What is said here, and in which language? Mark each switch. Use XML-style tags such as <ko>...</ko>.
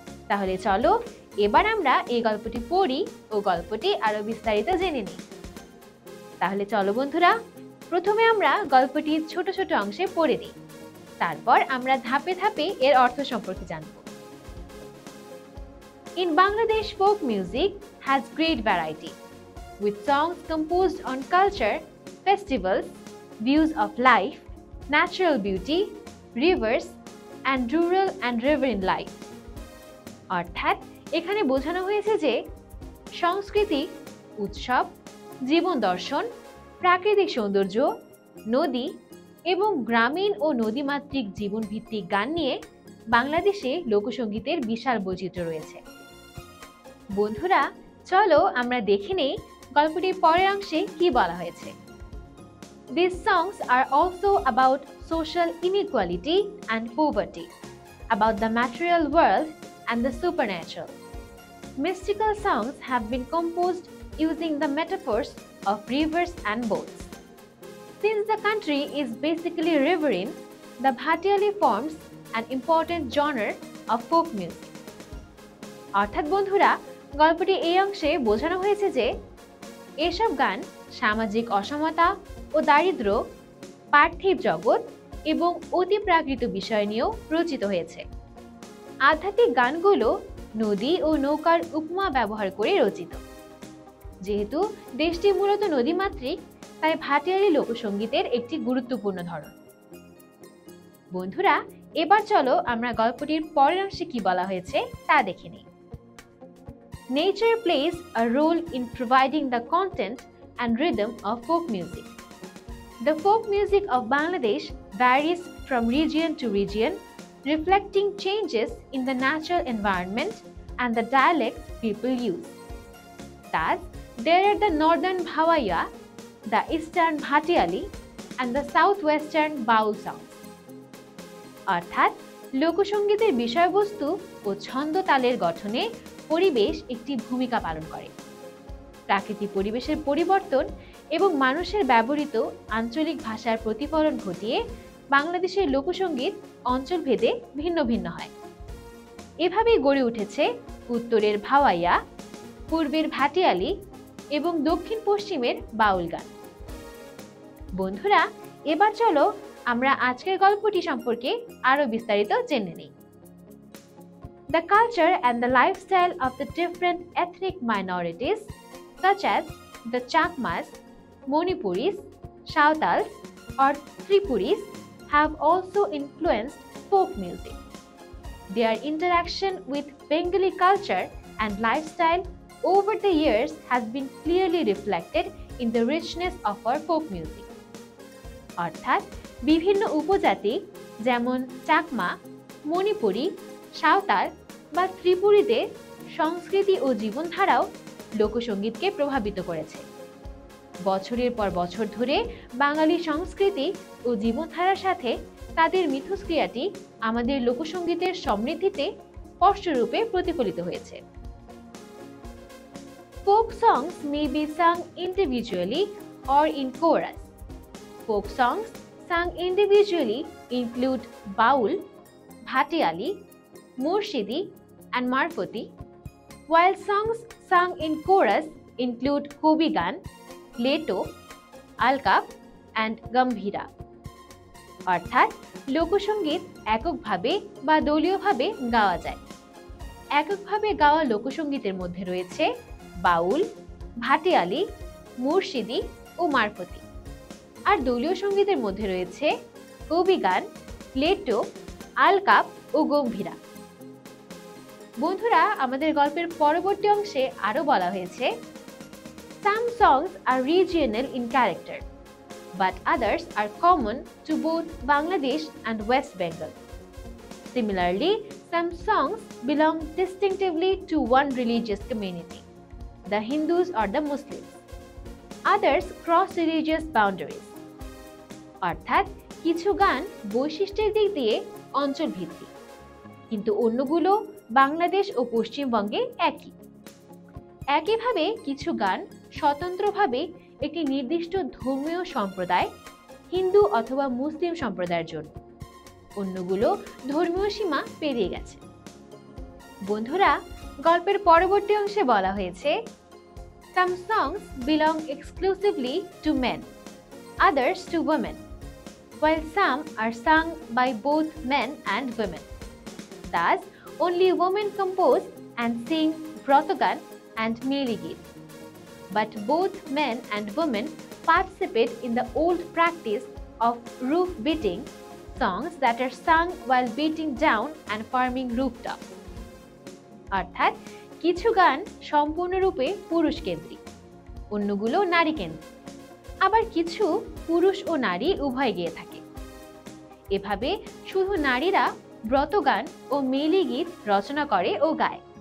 <bn>তাহলে চলো এবার আমরা এই গল্পটি পড়ি ও গল্পটি আরো বিস্তারিত জেনে নিই। তাহলে চলো বন্ধুরা, প্রথমে আমরা গল্পটি ছোট ছোট অংশে পড়ে নিই, তারপর আমরা ধাপে ধাপে এর অর্থ সম্পর্কে জানব।</bn> <en>In Bangladesh, folk music has great variety, with songs composed on culture, festivals, views of life, natural beauty, rivers, and rural and riverine life.</en> <bn>অর্থাৎ এখানে বোঝানো হয়েছে যে সংস্কৃতি, উৎসব, জীবন দর্শন, প্রাকৃতিক সৌন্দর্য, নদী এবং গ্রামীণ ও নদীমাতৃক জীবনভিত্তিক গান নিয়ে বাংলাদেশে লোকসঙ্গীতের বিশাল বৈচিত্র্য রয়েছে। বন্ধুরা, চলো আমরা দেখে নেই গল্পটির পরের অংশে কি বলা হয়েছে।</bn> <en>These songs are also about social inequality and poverty, about the material world and the supernatural. Mystical songs have been composed using the metaphors of rivers and boats. Since the country is basically riverine, the Bhatiali forms an important genre of folk music.</en> <bn>অর্থাৎ বন্ধুরা, গল্পটি এই অংশে বোঝানো হয়েছে যে এসব গান সামাজিক অসমতা ও দারিদ্র্য, পার্থিব জগৎ এবং অতিপ্রাকৃত বিষয় নিয়েও রচিত হয়েছে। আধ্যাত্মিক গানগুলো নদী ও নৌকার উপমা ব্যবহার করে রচিত। যেহেতু দেশটি মূলত নদীমাতৃক, তাই ভাটিয়ালি লোকসঙ্গীতের একটি গুরুত্বপূর্ণ ধরন। বন্ধুরা, এবার চলো আমরা গল্পটির পরের অংশে কি বলা হয়েছে তা দেখে নিই।</bn> <en>Nature plays a role in providing the content and rhythm of folk music. The folk music of Bangladesh varies from region to region, reflecting changes in the natural environment and the dialects people use. Thus, there are the northern Bhawaiya, the eastern Bhatiali, and the southwestern Baul songs.</en> <bn>অর্থাৎ লোকসঙ্গীতের বিষয়বস্তু ও ছন্দ তালের গঠনে পরিবেশ একটি ভূমিকা পালন করে। প্রাকৃতিক পরিবেশের পরিবর্তন এবং মানুষের ব্যবহৃত আঞ্চলিক ভাষার প্রতিফলন ঘটিয়ে বাংলাদেশের লোকসঙ্গীত অঞ্চলভেদে ভিন্ন ভিন্ন হয়। এভাবেই গড়ে উঠেছে উত্তরের ভাওয়াইয়া, পূর্বের ভাটিয়ালি এবং দক্ষিণ পশ্চিমের বাউল গান। বন্ধুরা, এবার চলো আমরা আজকের গল্পটি সম্পর্কে আরো বিস্তারিত জেনে নিই।</bn> <en>The culture and the lifestyle of the different ethnic minorities, such as the Chakmas, Manipuris, Sautals, or Tripuris, have also influenced folk music. Their interaction with Bengali culture and lifestyle over the years has been clearly reflected in the richness of our folk music.</en> <bn>অর্থাৎ বিভিন্ন উপজাতি যেমন চাকমা, মণিপুরি, সাঁওতাল বা ত্রিপুরীতে সংস্কৃতি ও জীবনধারাও লোকসঙ্গীতকে প্রভাবিত করেছে। বছরের পর বছর ধরে বাঙালি সংস্কৃতি ও জীবনধারার সাথে তাদের মিথস্ক্রিয়াটি আমাদের লোকসঙ্গীতের সমৃদ্ধিতে স্পষ্টরূপে প্রতিফলিত হয়েছে।</bn> <en>Folk songs may be sung individually or in chorus. Folk songs sung individually include Baul, Bhatiali, Murshidi, and Marpoti, while songs sung in chorus include Kobigan, Leto, Alkap, and Gambhira.</en> <bn>অর্থাৎ লোকসঙ্গীত এককভাবে বা দলীয়ভাবে গাওয়া যায়। এককভাবে গাওয়া লোকসঙ্গীতের মধ্যে রয়েছে বাউল, ভাটিয়ালি, মুর্শিদি ও মারফতি। আর দলীয় সঙ্গীতের মধ্যে রয়েছে কবিগান, লেটো, আলকাপ ও গম্ভীরা। বন্ধুরা, আমাদের গল্পের পরবর্তী অংশে আরো বলা হয়েছে,</bn> <en>Some songs are regional in character, but others are common to both Bangladesh and West Bengal. Similarly, some songs belong distinctively to one religious community, the Hindus or the Muslims. Others cross religious boundaries.</en> <bn>অর্থাৎ কিছু গান বৈশিষ্ট্যের দিক দিয়ে অঞ্চল ভিত্তিক, কিন্তু অন্যগুলো বাংলাদেশ ও পশ্চিমবঙ্গে একই। একইভাবে কিছু গান স্বতন্ত্রভাবে একটি নির্দিষ্ট ধর্মীয় সম্প্রদায়, হিন্দু অথবা মুসলিম সম্প্রদায়ের জন্য, অন্যগুলো ধর্মীয় সীমা পেরিয়ে গেছে। বন্ধুরা, গল্পের পরবর্তী অংশে বলা হয়েছে,</bn> <en>Some songs belong exclusively to men, others to women, while some are sung by both men and women. Thus, only women compose and sing Brotogan and Meli Geet. But both men and women participate in the old practice of roof beating, songs that are sung while beating down and forming rooftops.</en> <bn>অর্থাৎ কিছু গান সম্পূর্ণরূপে পুরুষ কেন্দ্রিক, অন্যগুলো নারী কেন্দ্রিক, আবার কিছু পুরুষ ও নারী উভয় গেয়ে থাকে। এভাবে শুধু নারীরা ব্রতগান ও মেলি গীত রচনা করে ও গায়।</bn>